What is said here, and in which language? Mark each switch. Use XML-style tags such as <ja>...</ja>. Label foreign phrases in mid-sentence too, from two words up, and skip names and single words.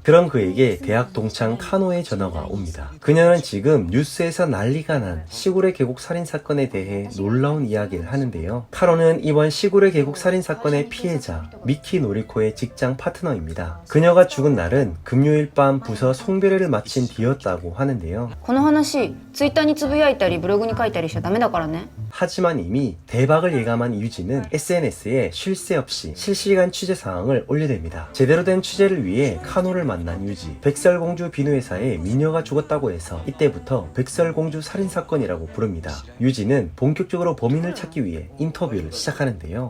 <ko>그런 그에게 대학 동창 카노의 전화가 옵니다. 그녀는 지금 뉴스에서 난리가 난 시골의 계곡 살인사건에 대해 놀라운 이야기를 하는데요. 카노는 이번 시골의 계곡 살인사건의 피해자 미키 노리코의 직장 파트너입니다. 그녀가 죽은 날은 금요일 밤 부서 송별회를 마친 뒤였다고 하는데요.</ko> <ja>この話ツイッターにつぶやいたりブログに書いたりしちゃダメだからね。</ja> <ko>하지만 이미 대박을 예감한 유지는 SNS에 쉴 새 없이 실시간 취재 상황을 올려댑니다. 제대로 된 취재를 위해 카노를 만난 유지. 백설공주 비누회사에 미녀가 죽었다고 해서 이때부터 백설공주 살인사건이라고 부릅니다. 유지는 본격적으로 범인을 찾기 위해 인터뷰를 시작하는데요.</ko>